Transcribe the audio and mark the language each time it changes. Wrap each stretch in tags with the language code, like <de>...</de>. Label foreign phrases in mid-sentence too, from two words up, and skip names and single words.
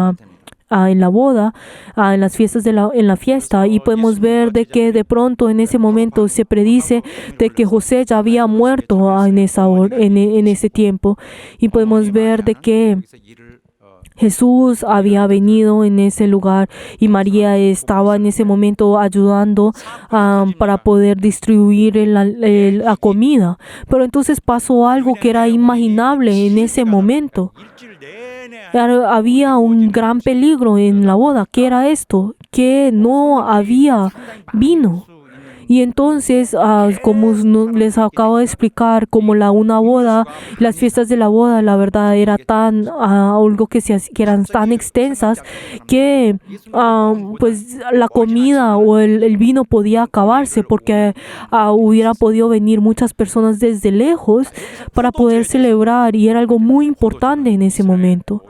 <es>la boda, en las fiestas en la fiesta, y podemos ver de que de pronto en ese momento se predice de que José ya había muerto en ese tiempo, y podemos ver de que</es> <ko>그래서 일을</ko> <es>Jesús había venido en ese lugar y María estaba en ese momento ayudando para poder distribuir la comida. Pero entonces pasó algo que era inimaginable en ese momento.</es> <ko>일주일 내내</ko> <es>Había un gran peligro en la boda. ¿Qué era esto? Que no había vino. Y entonces, como les acabo de explicar, como una boda, las fiestas de la boda, la verdad era tan algo que eran tan extensas que pues la comida o el vino podía acabarse, porque hubiera podido venir muchas personas desde lejos para poder celebrar, y era algo muy importante en ese momento.</es>